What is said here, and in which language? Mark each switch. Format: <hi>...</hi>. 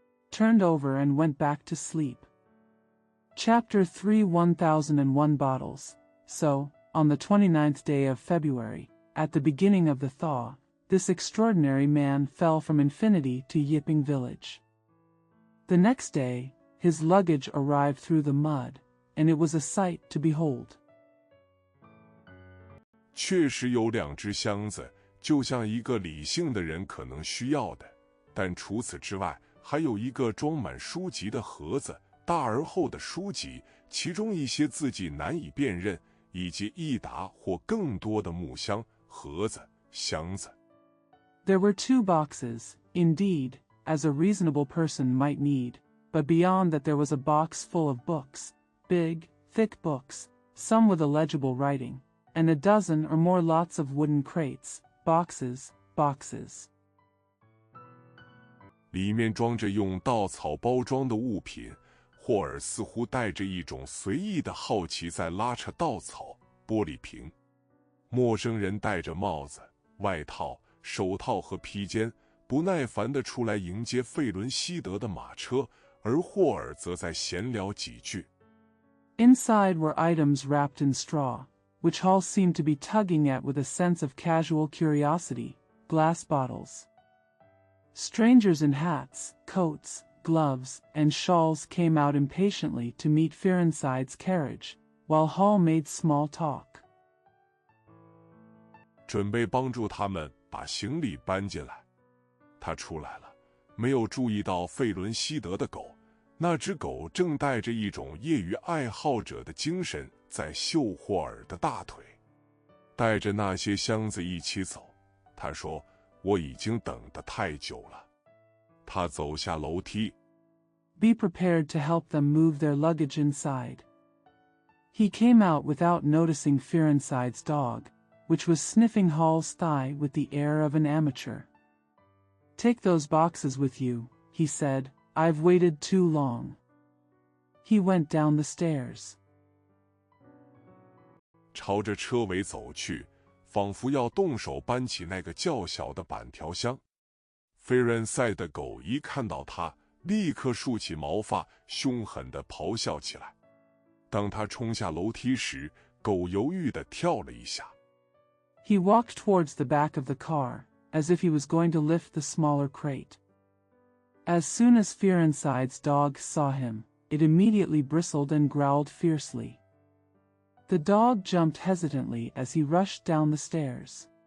<en>Turned over and went back to sleep. Chapter 3 1001 bottles. So, on the 29th day of February, at the beginning of the thaw, this extraordinary man fell from infinity to Yiping village. The next day, his luggage arrived through the mud, and it was a sight to behold.</en> <zh>确实有2只箱子，就像一个理性的人可能需要的，但除此之外，还有一个装满书籍的盒子，大而厚的书籍，其中一些字迹难以辨认，以及1沓或更多的木箱、盒子、箱子。</zh> <en>There were 2 boxes, indeed, as a reasonable person might need, but beyond that there was a box full of books, big, thick books, some with illegible writing, and a dozen or more lots of wooden crates, boxes.</en> <zh>里面装着用稻草包装的物品，霍尔似乎带着一种随意的好奇在拉扯稻草、玻璃瓶。陌生人戴着帽子、外套、手套和披肩，不耐烦地出来迎接费伦西德的马车，而霍尔则在闲聊几句。</zh> <en>Inside were items wrapped in straw, which Hall seemed to be tugging at with a sense of casual curiosity, glass bottles. Strangers in hats, coats, gloves, and shawls came out impatiently to meet Fearenside's carriage, while Hall made small talk.</en> <zh>准备帮助他们把行李搬进来。他出来了，没有注意到费伦西德的狗。那只狗正带着一种业余爱好者的精神在嗅霍尔的大腿，带着那些箱子一起走。他说：“我已经等得太久了。” 他走下楼梯。</zh> <en>Be prepared to help them move their luggage inside. He came out without noticing Fearenside's dog, which was sniffing Hall's thigh with the air of an amateur. Take those boxes with you, he said. I've waited too long. He went down the stairs.</en> <zh>朝着车尾走去，仿佛要动手搬起那个较小的板条箱。菲仁赛的狗一看到他，立刻竖起毛发，凶狠地咆哮起来。当他冲下楼梯时，狗犹豫地跳了一下。</zh> <en>He walked towards the back of the car, as if he was going to lift the smaller crate. As soon as Fearenside's dog saw him, it immediately bristled and growled fiercely. The dog jumped hesitantly as he rushed down the stairs.</en>